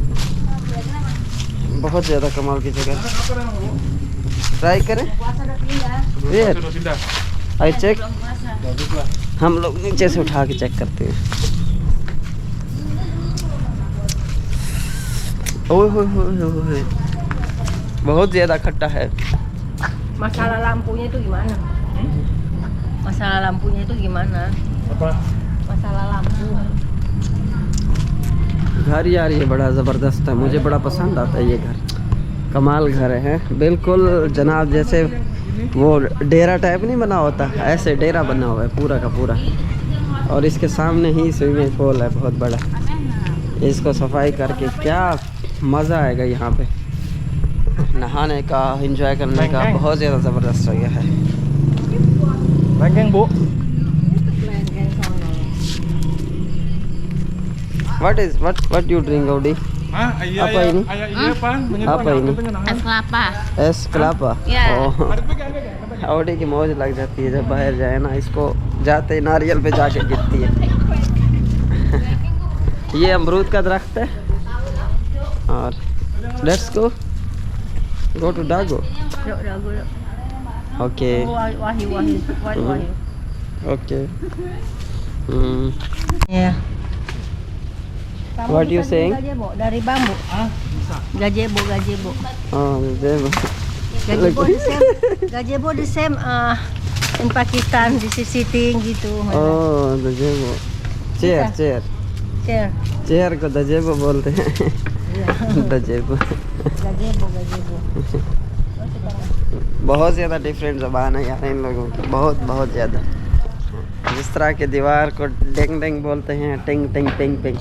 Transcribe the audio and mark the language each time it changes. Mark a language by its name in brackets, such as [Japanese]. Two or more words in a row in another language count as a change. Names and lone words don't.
[Hindi] बहुत ज़्यादा कमाल की जगह, ट्राई करें। [English] I check, [Hindi] हम लोग नीचे से उठा के चेक करते हैं। ओह हो, बहुत ज़्यादा खट्टा है। [Indonesian] Masalah lampunya itu gimana? Masalah lampunya itu gimana? Apa? Masalah lampu. [Hindi] घर यार ये बड़ा ज़बरदस्त है, मुझे बड़ा पसंद आता है ये घर। कमाल घर है बिल्कुल जनाब, जैसे वो डेरा टाइप नहीं बना होता, ऐसे डेरा बना हुआ है पूरा का पूरा। और इसके सामने ही [English] swimming pool [Hindi] है बहुत बड़ा। इसको सफाई करके क्या मज़ा आएगा यहाँ पे नहाने का, एंजॉय करने का। बहुत ज़्यादा ज़बरदस्त जगह है। [Indonesian] Lengkeng bu. [English] What you drink Audi? [Indonesian] Iya, Apa ini? Iya pan. Apa ini? Es kelapa. Es kelapa. या। [Hindi] ऑडी की मौज लग जाती है जब बाहर जाए ना, इसको जाते ही नारियल पे जाके गिरती है। ये अमरूद का दरख्त है। [English] और let's go to Dago. ओके [Indonesian] Wahyu. ओके। Ya. [English] What you saying? [Indonesian] Gazebo dari bambu. Gazebo. [Hindi] हाँ [English] Gazebo the same in Pakistan, this is sitting gitu. Oh gazebo, chair Chair. [Hindi] को दजेबो बोलते हैं। दजेबो [English] Gazebo. [Hindi] बहुत ज़्यादा डिफरेंट ज़बान है यार इन लोगों की, बहुत ज़्यादा। जिस तरह के दीवार को टेंग टेंग बोलते हैं, टेंग टेंग टेंग टेंग।